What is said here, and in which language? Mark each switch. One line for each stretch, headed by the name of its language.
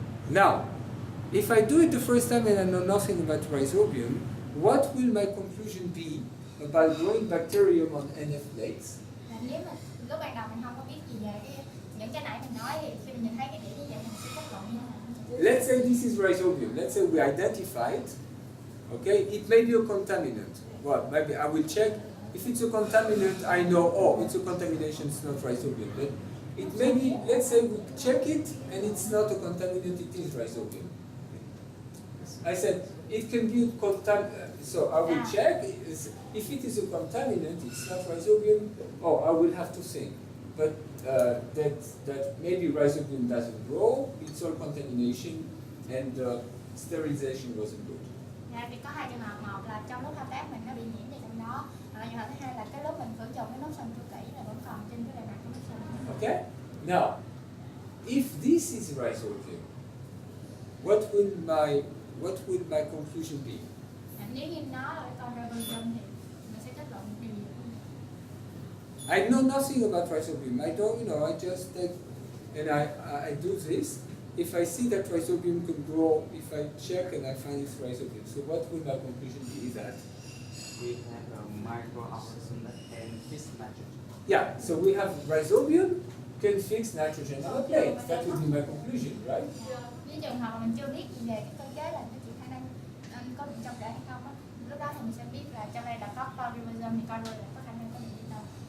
English: Now, if I do it the first time and I know nothing about rhizobium, what will my conclusion be about growing bacterium on NF plates?
Vietnamese: Là nếu mà lúc ban đầu mình không có biết gì về những cái nãy mình nói thì khi mình nhìn thấy cái đĩa như vậy mình sẽ kết luận như thế nào.
English: Let's say this is rhizobium. Let's say we identify it. Okay, it may be a contaminant. Well, maybe I will check. If it's a contaminant, I know, oh, it's a contamination, it's not rhizobium. But it may be, let's say we check it and it's not a contaminant, it is rhizobium. I said, it can be a contaminant, so I will check. If it is a contaminant, it's not rhizobium, oh, I will have to think. But that maybe rhizobium doesn't grow, it's all contamination, and sterilization wasn't good.
Vietnamese: Dạ, vì có hai trường hợp, một là trong lúc thao tác mình nó bị nhiễm gì trong đó, và trường hợp thứ hai là cái lúc mình khử trùng cái nốt sần chưa kỹ là vẫn còn trên cái bề mặt của nốt sần.
English: Okay? Now, if this is rhizobium, what will my conclusion be?
Vietnamese: Nếu như nó là cái con rhizobium thì mình sẽ kết luận điều gì?
English: I know nothing about rhizobium. I don't, I just take, and I do this. If I see that rhizobium can grow, if I check and I find it's rhizobium, so what will my conclusion be? That we have a microorganism that can fix nitrogen. yeah, so we have rhizobium can fix nitrogen on a plate. That would be my conclusion, right?
Vietnamese: Với trường hợp mà mình chưa biết gì về cái cơ chế là cái khả năng có điện trong rễ hay không á, lúc đó thì mình sẽ biết là trong đây là có ribosome thì con là có khả năng có điện trong.